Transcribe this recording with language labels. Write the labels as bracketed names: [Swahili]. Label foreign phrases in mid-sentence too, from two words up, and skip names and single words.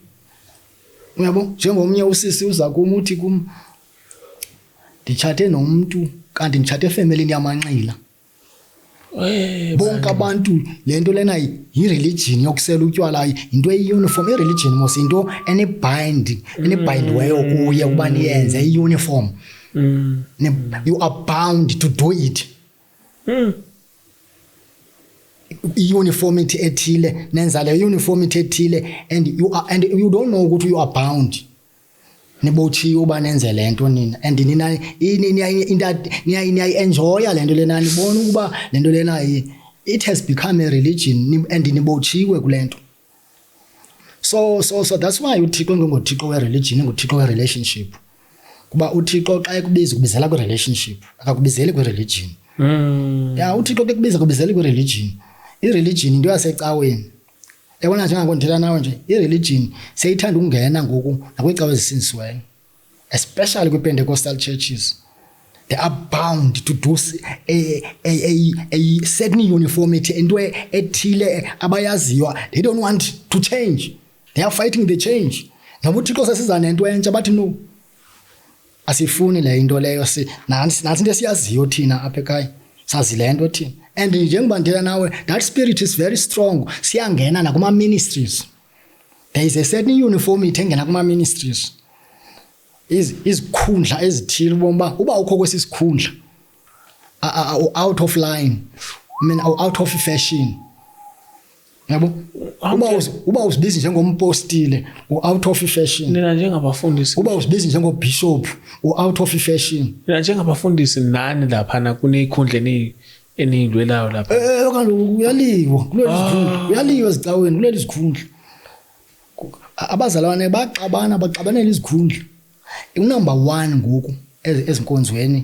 [Xhosa] Uyabo njengomnye usisi uza kum uthi kum nditshate nomntu kanti nditshate efemelini yamanqila. Bonke abantu le nto lena yi-religion yokusela utywala, yinto eyi-uniform. I-religion mos yinto enibhayindiweyo kuye ukuba niyenze, i-uniform. [English] You are bound to do it. [Xhosa] I-uniformity ethile nenza le uniformity ethile [English] and you don't know [Xhosa] ukuthi [English] you are bound. [Xhosa] Nibotshiwe uba nenze le nto nina and niyayi-enjoya le nto lena, nibona ukuba le nto lena [English] it has become a religion [Xhosa] and nibotshiwe kule nto. [English] So that's why [Xhosa] uThixo ngengoThixo we-religion, nguThixo we-relationship. Kuba uThixo xa ekubiza kubizela kwi-relationship, akakubizeli kwi-religion. uThixo ke kubizela kwi-religion. I-religion into yasecaweni. Yabona njengako ndithetha nawe nje, i-religion seyithanda ukungena ngoku nakwicawa ezisindisiweyo, especially kwi- [English] Pentecostal churches. They are bound to do a certain uniformity, [Xhosa] into ethile abayaziyo. [English] They don't want to change. They are fighting the change. [Xhosa] Ngoba uThixo sesiza nento entsha bathi no, asifuni le into leyo, nansi into esiyaziyo thina apha ekhaya, sazi le nto thina and njengoba ndithetha nawe [English] that spirit is very strong. [Xhosa] Siyangena nakuma ministries. [English] There is a certain uniformity [Xhosa] engena kuma ministries. Izikhundla ezithile bomba uba ukho kwesisikhundla [English] out of line. I mean out of fashion. [Xhosa] Yabo uba usibizi njengompostile [English] out of fashion. [Xhosa] Nina njengabafundisi uba usibizi njengobishop [English] out of fashion. [Xhosa] Nina njengabafundisi nani lapha na kunekhundleni enidlwelayo lapha. Kaloku uyaliwa uyaliwa ezicaweni kuleli zikhundla. Abazalwane baxabanela izikhundla. Number 1 ngoku ezinkonzweni.